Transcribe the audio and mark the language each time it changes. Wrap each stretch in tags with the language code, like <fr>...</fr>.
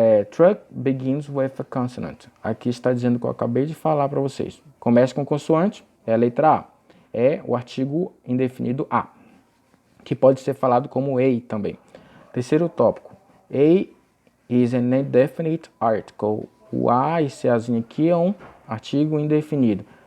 <en>Truck begins with a consonant.</en> <pt>Aqui está dizendo o que eu acabei de falar para vocês. Começa com consoante, é a letra A. É o artigo indefinido A, que pode ser falado como a também. Terceiro tópico.</pt> <en>A is an indefinite article.</en> <pt>O A, esse Azinho aqui é um artigo indefinido.</pt>